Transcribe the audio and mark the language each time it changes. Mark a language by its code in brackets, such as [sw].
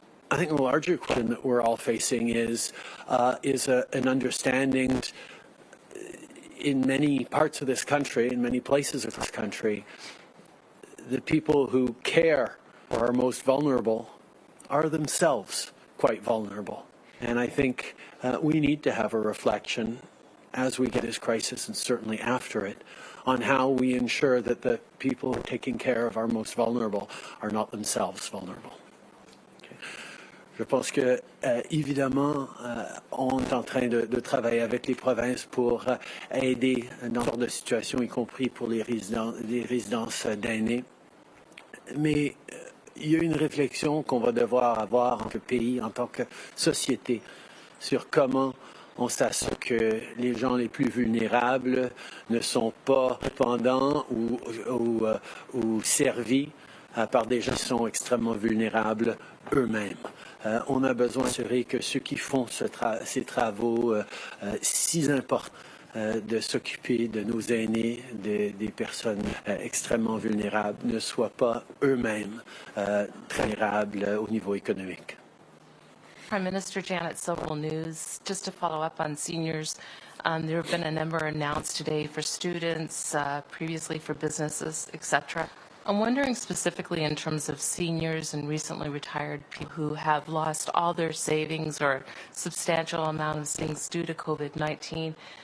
[en] I think the larger question that we're all facing is an understanding in many parts of this country, in many places of this country, the people who care or are most vulnerable are themselves quite vulnerable. And I think we need to have a reflection as we get this crisis and certainly after it on how we ensure that the people who are taking care of our most vulnerable are not themselves vulnerable. [fr] Je pense que, évidemment, on est en train de travailler avec les provinces pour aider dans ce genre de situation, y compris pour les résidences d'aînés. Mais il y a une réflexion qu'on va devoir avoir en tant que pays, en tant que société, sur comment on s'assure que les gens les plus vulnérables ne sont pas dépendants ou servis par des gens qui sont extrêmement vulnérables eux-mêmes. On a besoin d'assurer que ceux qui font ces travaux si importants de s'occuper de nos aînés, des personnes extrêmement vulnérables, ne soient pas eux-mêmes très vulnérables au niveau économique. [en] Prime Minister Janet Sobel News. Just to follow up on seniors, there have been a number announced today for students, previously for businesses, etc. I'm wondering specifically in terms of seniors and recently retired people who have lost all their savings or substantial amount of savings due to COVID-19.